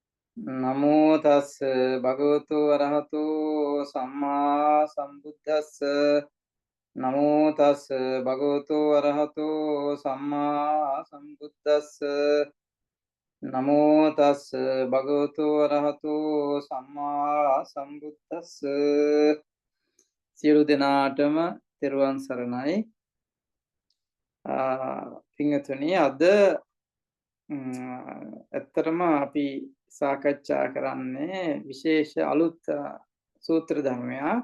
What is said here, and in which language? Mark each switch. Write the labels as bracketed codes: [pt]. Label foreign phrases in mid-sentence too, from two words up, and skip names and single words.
[pi] නමෝ තස් භගවතු වරහතෝ සම්මා සම්බුද්දස්ස නමෝ තස් භගවතු වරහතෝ සම්මා සම්බුද්දස්ස නමෝ තස් භගවතු වරහතෝ සම්මා සම්බුද්දස්ස [si] සියලු දෙනාටම තෙරුවන් සරණයි. පින්වතුනි, අද ඇත්තටම අපි සාකච්ඡා කරන්නේ විශේෂ අලුත් සූත්‍ර ධර්මයක්.